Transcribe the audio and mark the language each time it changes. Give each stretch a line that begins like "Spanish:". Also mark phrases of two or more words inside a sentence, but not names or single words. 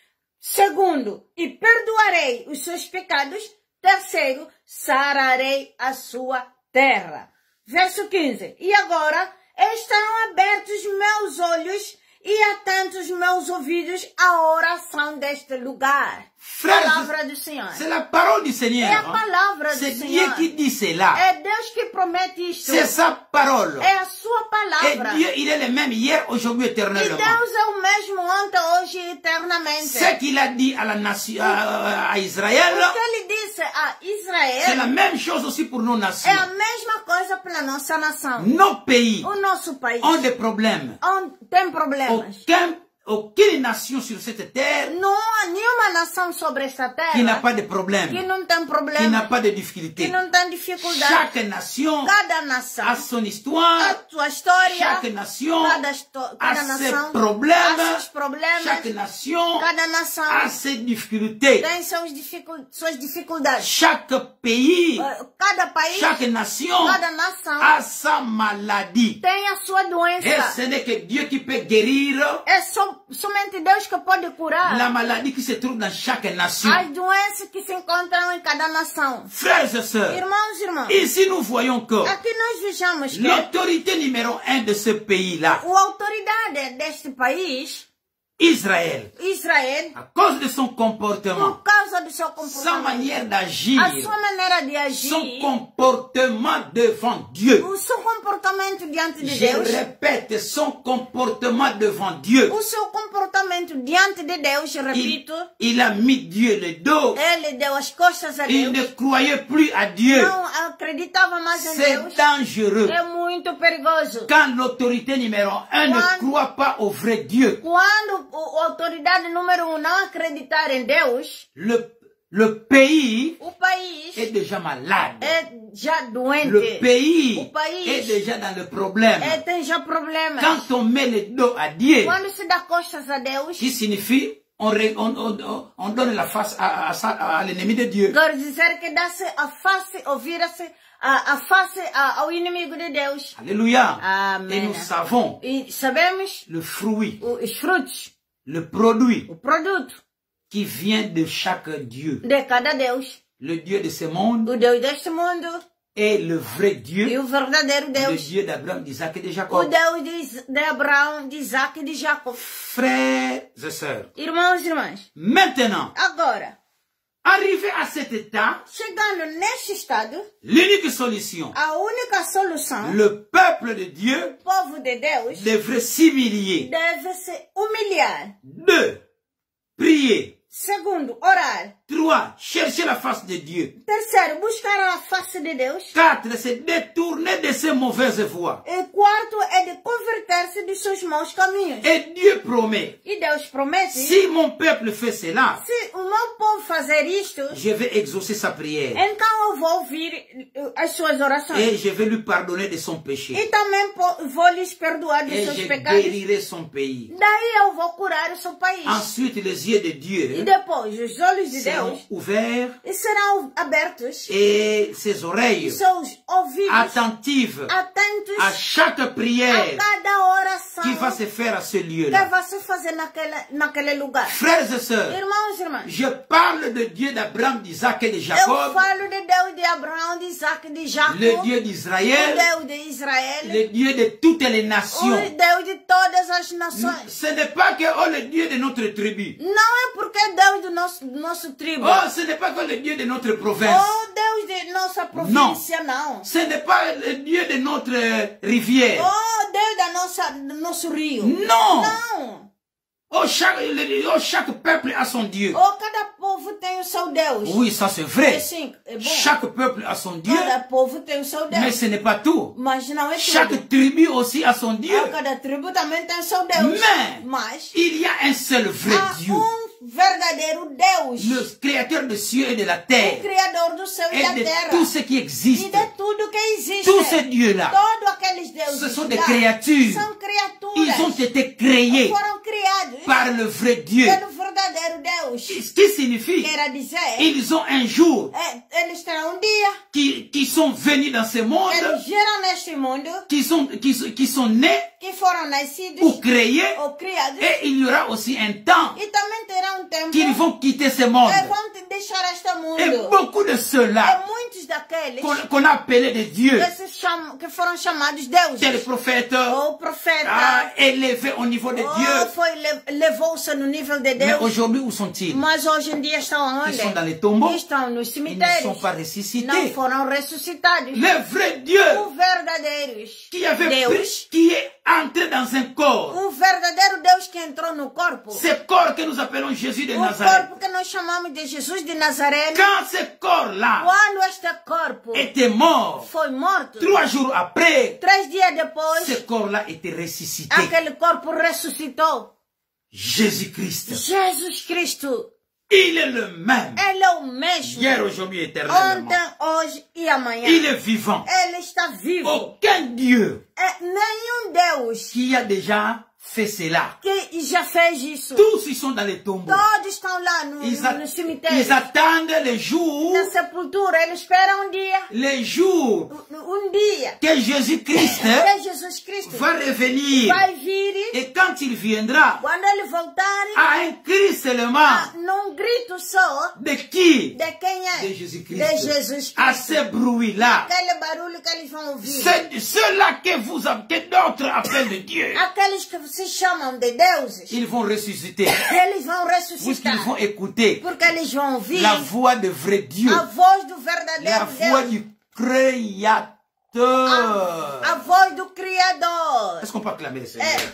Portuguese: Segundo, e perdoarei os seus pecados. Terceiro, sararei a sua terra. Verso 15. E agora estarão abertos meus olhos e atentos meus ouvidos à oração deste lugar.
French: Frère,
Portuguese: Palavra do Senhor.
French: c'est la parole du Seigneur.
Portuguese: É a palavra do
French: C'est
Portuguese: Senhor.
French: Dieu qui dit cela.
Portuguese: É Deus que promete isto.
French: C'est sa parole.
Portuguese: É a sua
French: Et
Portuguese: palavra.
French: Dieu, il est le même hier, aujourd'hui,
Portuguese: E
French: éternellement.
Portuguese: Deus é o mesmo ontem, hoje e eternamente.
French: Ce qu'il a dit à la nation, à Israël,
Portuguese: O que ele disse a
French: c'est la
Portuguese: Israel
French: même chose aussi pour nos nations.
Portuguese: é a mesma coisa para a nossa nação.
French: Nos pays
Portuguese: O nosso país
French: ont des problèmes.
Portuguese: tem problemas.
French: Aucune nation sur cette terre
Portuguese: Não há nenhuma nação sobre esta terra
French: qui n'a pas de
Portuguese: que
French: problème,
Portuguese: não tem
French: qui
Portuguese: problema,
French: n'a pas de
Portuguese: que
French: difficulté.
Portuguese: não tem dificuldade.
French: Chaque nation
Portuguese: Cada nação
French: a son
Portuguese: a
French: histoire,
Portuguese: sua história,
French: chaque nation
Portuguese: cada
French: a ses
Portuguese: nação
French: problèmes,
Portuguese: a seus problemas,
French: chaque nation
Portuguese: cada nação
French: a ses difficultés.
Portuguese: tem suas dificuldades.
French: Chaque pays,
Portuguese: Cada país,
French: chaque nation
Portuguese: cada nação
French: a sa maladie.
Portuguese: tem a sua
French: Et
Portuguese: doença.
French: ce n'est que Dieu qui peut guérir
Portuguese: É somente Deus que pode curar
French: la maladie qui se trouve dans chaque nation.
Portuguese: as doenças que se encontram em cada nação.
French: Frères et sœurs,
Portuguese: Irmãos e irmãs,
French: ici nous voyons que
Portuguese: aqui nós vejamos que
French: l'autorité numéro 1 de ce pays-là,
Portuguese: a autoridade deste país,
French: Israël,
Portuguese: Israel,
French: à cause de son comportement,
Portuguese: por causa do seu
French: sa
Portuguese: comportamento,
French: manière d'agir,
Portuguese: a sua maneira de
French: son
Portuguese: agir,
French: comportement devant Dieu.
Portuguese: o seu comportamento diante de
French: Je
Portuguese: Deus,
French: répète, son comportement devant Dieu.
Portuguese: o seu comportamento diante de Deus, repito,
French: Il a mis Dieu le dos.
Portuguese: ele deu as costas a
French: Il
Portuguese: Deus,
French: ne croyait plus à Dieu.
Portuguese: não acreditava mais em
French: C'est
Portuguese: Deus,
French: dangereux.
Portuguese: é muito perigoso.
French: Quand l'autorité numéro 1 ne croit pas au vrai Dieu,
Portuguese: Quando a autoridade número 1 não acreditar em Deus,
French: le pays
Portuguese: o país
French: est déjà malade.
Portuguese: é já doente.
French: Le pays
Portuguese: O país
French: est déjà dans le problème.
Portuguese: tem já problemas.
French: Quand on met le dos à Dieu,
Portuguese: Quando se dá costas a Deus,
French: qui signifie on donne la face à l'ennemi de Dieu.
Portuguese: quer dizer que dá-se a face, ou vira-se a face ao inimigo de Deus.
French: Alléluia.
Portuguese: Amen.
French: Et nous savons
Portuguese: E sabemos
French: le fruit,
Portuguese: os frutos,
French: le produit
Portuguese: o produto
French: qui vient de chaque Dieu.
Portuguese: de cada Deus.
French: Le Dieu de ce monde
Portuguese: O Deus deste mundo
French: est le vrai Dieu,
Portuguese: e o verdadeiro
French: le
Portuguese: Deus,
French: Dieu d'Abraham, d'Isaac et de
Portuguese: o
French: Jacob.
Portuguese: Deus de Abraão, de Isaac e de Jacó.
French: Frères et sœurs,
Portuguese: Irmãos e irmãs,
French: maintenant,
Portuguese: agora,
French: arrivé à cet état,
Portuguese: chegando neste estado,
French: l'unique solution,
Portuguese: a única solução,
French: le peuple de Dieu
Portuguese: o povo de Deus
French: devrait s'humilier.
Portuguese: deve se humilhar.
French: 2. Prier.
Portuguese: Segundo, orar.
French: 3. Chercher la face de Dieu.
Portuguese: Terceiro, buscar a face de Deus.
French: 4. Se détourner de ses mauvaises voies.
Portuguese: E quarto é de converter-se dos seus maus caminhos.
French: Et Dieu promet,
Portuguese: E Deus promete,
French: si mon peuple fait cela,
Portuguese: se o meu povo fazer isto,
French: je vais exaucer sa prière
Portuguese: então eu vou ouvir as suas orações.
French: et je vais lui pardonner de son péché.
Portuguese: E também vou lhes perdoar dos
French: Et
Portuguese: seus
French: je
Portuguese: pecados.
French: guérirai son pays.
Portuguese: Daí eu vou curar o seu país.
French: Ensuite, les yeux de
Portuguese: E
French: Dieu
Portuguese: depois, os olhos de
French: seront
Portuguese: Deus
French: ouverts
Portuguese: serão abertos.
French: et ses
Portuguese: E
French: oreilles
Portuguese: seus ouvidos
French: attentives
Portuguese: atentos
French: à chaque prière
Portuguese: a cada oração
French: qui va se faire à ce
Portuguese: que
French: lieu-là.
Portuguese: vai se fazer naquele lugar.
French: Frères et sœurs,
Portuguese: Irmãos e irmãs,
French: je parle de Dieu d'Abraham, d'Isaac et de
Portuguese: eu
French: Jacob,
Portuguese: falo de Deus de Abraão, de Isaac e de Jacó,
French: le Dieu
Portuguese: o
French: d'Israël,
Portuguese: Deus de Israel,
French: le Dieu de toutes les
Portuguese: o
French: nations.
Portuguese: Deus de todas as nações.
French: Ce n'est pas que le Dieu de notre tribu.
Portuguese: Não é porque é Deus do nosso tribo.
French: Oh, ce n'est pas que le Dieu de notre province.
Portuguese: Oh, Deus de nossa província, não.
French: Ce n'est pas le Dieu de notre rivière.
Portuguese: Oh, Deus do nosso rio.
French: Non.
Portuguese: Não.
French: Oh, chaque peuple a son Dieu.
Portuguese: Oh, cada povo tem o seu Deus.
French: Oui, ça c'est vrai.
Portuguese: É sim, é bom.
French: Chaque peuple a son Dieu,
Portuguese: Cada povo tem o seu Deus.
French: mais ce n'est pas tout.
Portuguese: Mas não é tudo.
French: Chaque tribu aussi a son Dieu.
Portuguese: Cada tribo também tem o seu Deus. Mas
French: Il y a un seul vrai
Portuguese: há
French: Dieu,
Portuguese: verdadeiro Deus.
French: le créateur des cieux et de la
Portuguese: O
French: terre,
Portuguese: Criador do céu e
French: et
Portuguese: da
French: de
Portuguese: terra.
French: tout ce qui
Portuguese: E
French: existe.
Portuguese: de tudo que existe.
French: Tous ces dieux-là,
Portuguese: Todos aqueles deuses
French: ce sont des
Portuguese: lá
French: créatures.
Portuguese: são criaturas.
French: Ils ont été créés
Portuguese: Foram criados
French: par le vrai Dieu.
Portuguese: pelo verdadeiro Deus.
French: Ce qui signifie,
Portuguese: Quer dizer,
French: ils ont un jour
Portuguese: eles terão dia
French: qui sont venus dans ce monde,
Portuguese: eles geram neste mundo,
French: qui sont nés
Portuguese: que foram nascidos
French: ou créés,
Portuguese: ou criados,
French: et il y aura aussi un temps
Portuguese: e também terão tempo
French: qu'ils vont quitter ce monde.
Portuguese: que vão deixar este mundo.
French: Et beaucoup de ceux-là
Portuguese: E muitos daqueles
French: qu'on a appelés des dieux,
Portuguese: que foram chamados deuses,
French: tel prophète,
Portuguese: ou profeta,
French: élevés au niveau de Dieu.
Portuguese: levou-se no nível de
French: Mais
Portuguese: Deus.
French: aujourd'hui, où sont-ils?
Portuguese: Mas hoje em dia estão
French: Ils
Portuguese: onde?
French: sont dans les tombeaux.
Portuguese: Estão nos
French: Ils ne
Portuguese: cemitérios.
French: sont pas
Portuguese: Não
French: ressuscités.
Portuguese: foram ressuscitados.
French: Le vrai Dieu
Portuguese: O verdadeiros
French: qui est entré dans un corps,
Portuguese: o verdadeiro Deus que entrou no corpo,
French: ce corps que nous appelons Jésus de
Portuguese: o
French: Nazareth.
Portuguese: corpo que nós chamamos de Jesus de Nazaré,
French: Quand ce corps-là
Portuguese: quando este corpo
French: était mort,
Portuguese: foi morto,
French: 3 jours après,
Portuguese: 3 dias depois,
French: ce corps-là était ressuscité.
Portuguese: aquele corpo ressuscitou.
French: Jésus-Christ.
Portuguese: Jesus Cristo,
French: Il est le même.
Portuguese: ele é o mesmo.
French: Hier, aujourd'hui, éternellement.
Portuguese: Ontem, hoje e amanhã.
French: Il est vivant.
Portuguese: Ele está vivo.
French: Aucun Dieu
Portuguese: Nenhum Deus
French: qui a déjà fait cela.
Portuguese: que já fez isso.
French: Tous ils sont dans les tombeaux.
Portuguese: Todos estão lá no cemitério.
French: Ils attendent le jour,
Portuguese: Na sepultura, eles esperam dia.
French: le jour
Portuguese: Dia
French: que Jésus-Christ
Portuguese: que Jesus Cristo
French: va revenir.
Portuguese: vai vir
French: Et quand il viendra,
Portuguese: quando ele voltar,
French: à un cri seulement,
Portuguese: num grito só
French: de qui?
Portuguese: de quem é?
French: De Jésus-Christ.
Portuguese: De Jesus
French: À
Portuguese: Cristo.
French: ce bruit-là.
Portuguese: Aquele barulho que eles vão ouvir.
French: C'est ceux-là que d'autres appellent de Dieu.
Portuguese: Aqueles que se chamam de deuses,
French: Ils vont ressusciter.
Portuguese: eles vão ressuscitar.
French: Puisqu'ils vont écouter
Portuguese: Porque eles vão ouvir
French: la voix de vrai Dieu.
Portuguese: a voz do
French: La
Portuguese: verdadeiro
French: voix
Portuguese: Deus.
French: du Créateur.
Portuguese: A voz do Criador.
French: Est-ce qu'on peut acclamer le Seigneur?